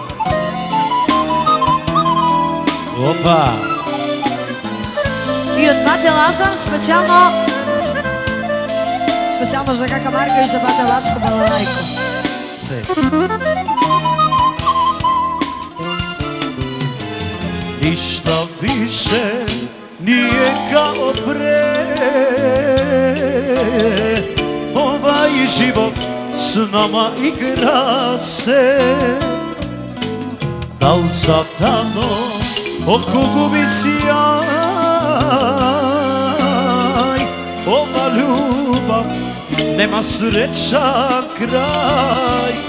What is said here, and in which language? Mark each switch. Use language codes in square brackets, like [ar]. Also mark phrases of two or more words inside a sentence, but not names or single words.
[bg] Опа! И от бате Лазар специално за Кака Марга и за бате Васко Балалайко. [sr] Нищо više nije kao pre, ovaj život s nama igra se, da li satano oko gubi sjaj, ova ljubav nema sreća kraj.